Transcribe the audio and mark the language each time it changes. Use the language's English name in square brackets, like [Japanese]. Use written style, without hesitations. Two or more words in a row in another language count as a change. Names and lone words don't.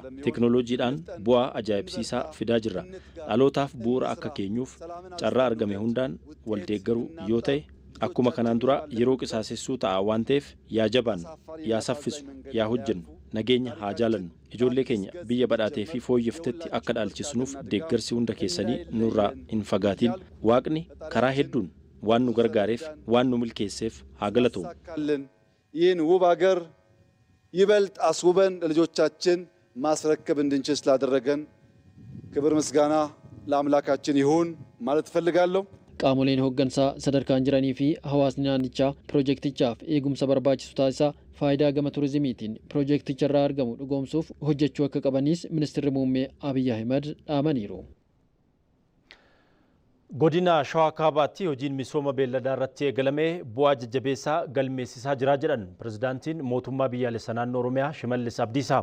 [Oromo] Teknooloojiidhaan bu'aa ajaa'ibsiisaa fidaa jirra. Dhalootaaf bu'uura akka keenyuuf carraa argame hundaan wal deeggaruu yoo ta'e akkuma kanaan dura yeroo qisaasessuu ta'a waan ta'eef yaa jabaan, yaa saffisu, yaa hojjennu, nageenya haa jaalannu. Ijoollee keenya biyya badhaatee fi fooyyeftetti akka dhaalchisnuuf deeggarsi hunda keessanii nurraa hin fagaatiin. Waaqni karaa hedduun waan nu gargaareef waan nu milkeesseef haa galatoom. [Amharic] ይህን ውብ ሀገር ይበልጥ አስውበን ለልጆቻችን ማስረከብ እንድንችል ስላደረገን ክብር ምስጋና ለአምላካችን ይሁን ማለት እፈልጋለሁ። [Oromo] Qaamoleen hooggansaa sadarkaan jiranii fi hawaasni naannichaa piroojeektichaaf eegumsa barbaachisu taasisaa faayidaa gama turizimiitiin piroojeekticharraa argamu dhugoomsuuf hojjechuu akka qabanis ministeerri muummee Abiyyi Ahimad dhaamaniiru. Godina Shawaa Kaabaatti hojiin misooma beelladaa irratti eegalamee bu'aa jajjabeessaa galmeessisaa jira jedhan pirezidaantiin mootummaa biyyaalessaa naannoo Oromiyaa Shimallis Abdiisaa.